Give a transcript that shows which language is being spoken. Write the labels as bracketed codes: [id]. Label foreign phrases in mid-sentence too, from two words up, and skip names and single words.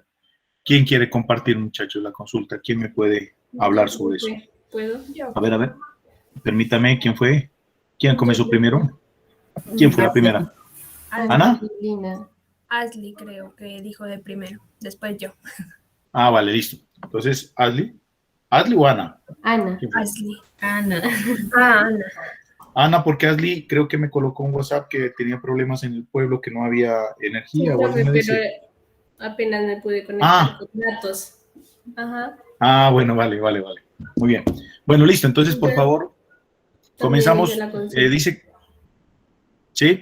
[es] ¿Quién quiere compartir, muchachos, la consulta? ¿Quién me puede hablar sobre eso? ¿Puedo? Yo. A ver, permítame, ¿quién fue? ¿Quién comenzó primero? ¿Quién fue la primera? ¿Ana? Ashley creo que dijo de primero, después yo. Ah, vale, listo. Entonces, ¿Ashley? ¿Ashley o Ana? Ana. Ashley. Ana. Ana. Ana, porque Ashley creo que me colocó un WhatsApp que tenía problemas en el pueblo, que no había energía. Sí, profe, pero apenas me pude conectar con datos. Ajá. Ah, bueno, vale. Muy bien. Bueno, listo. Entonces, por favor, comenzamos. Dice, ¿sí?